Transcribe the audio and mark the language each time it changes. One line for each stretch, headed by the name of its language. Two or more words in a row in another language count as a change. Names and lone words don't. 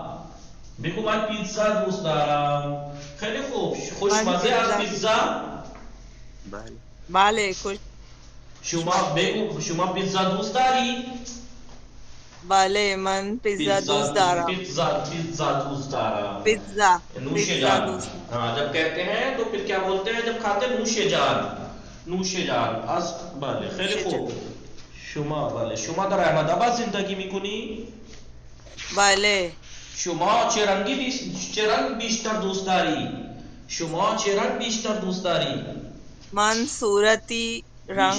Persian: بگو من پیتزا دوست دارم. خیلی خوب. خوشمزه از پیتزا؟ بله خوش. شما بگو شما پیتزا دوست داری؟ بله من پیزا دوست دارم. پیتزا دوست دارم. پیتزا. نوش جان.
Urdu: ہاں جب کہتے ہیں تو پھر کیا بولتے ہیں جب کھاتے ہیں؟
Persian: نوش جان. نوش جان. بله خیلی خوب. شما در احمدآباد زندگی میکنی؟ بله. شما چه رنگ بیشتر دوست داری؟ شما چه رنگ بیشتر دوست داری؟ من صورتی رنگ